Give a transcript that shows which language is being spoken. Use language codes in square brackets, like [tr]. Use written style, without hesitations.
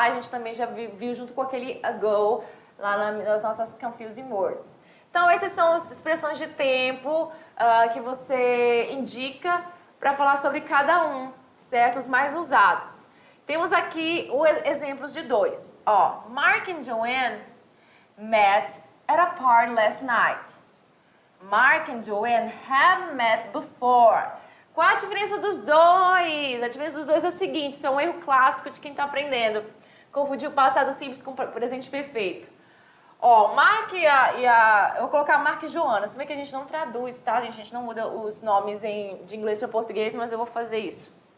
[pt] A gente também já viu junto com aquele ago, lá nas nossas confusing words. Então, essas são as expressões de tempo que você indica para falar sobre cada um, certo? Os mais usados. Temos aqui os exemplos de 2. [en] Ó, Mark and Joanne met at a party last night. Mark and Joanne have met before. [pt] Qual a diferença dos dois? A diferença dos dois é a seguinte, isso é um erro clássico de quem está aprendendo. Confundir o passado simples com o presente perfeito. Ó, Mark eu vou colocar Mark e Joana. Se bem que a gente não traduz, tá? A gente não muda os nomes de inglês para português, mas eu vou fazer isso.